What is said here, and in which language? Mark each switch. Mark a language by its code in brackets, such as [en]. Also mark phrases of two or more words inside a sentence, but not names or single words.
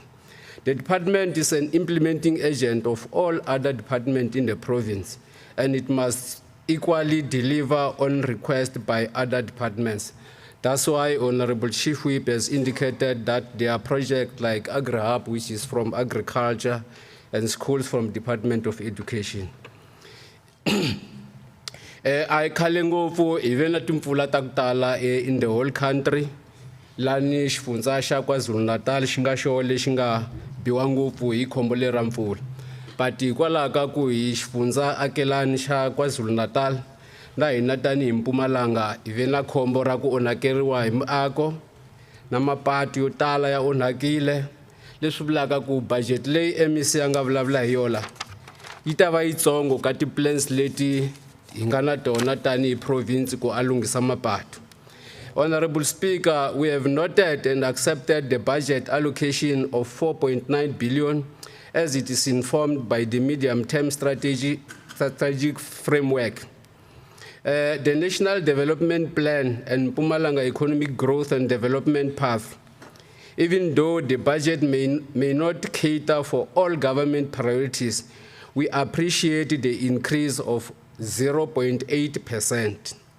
[en] The department is an implementing agent of all other departments in the province, and it must equally deliver on request by other departments. That's why Honorable Chief Whip has indicated that there are projects like AgriHub, which is from agriculture, and schools from Department of Education. [ts] I kalengofu [en] even at [ts] timpfula ta ku tala [en] in the whole country. [ts] Lani xifundza xa KwaZulu-Natal xi nga xo lexi nga biwa ngopfu hi khombo lera mpfula. But hikwalaho ka ku hi xifundza akelani xa KwaZulu-Natal na hina tanihi Mpumalanga hi ve na khombo ra ku onhakeriwa hi miako na mapatu yo tala ya onhakile. Leswi vulaka ku budget leyi MEC a nga vulavula hi yona yi ta va yitsongo ka ti-plans leti hi nga na tona tanihi province ku alungisa mapatu. [en] Honorable Speaker, we have noted and accepted the budget allocation of 4.9 billion as it is informed by the medium-term strategic framework. The National Development Plan and Mpumalanga Economic Growth and Development Path, even though the budget may not cater for all government priorities, we appreciate the increase of 0.8%.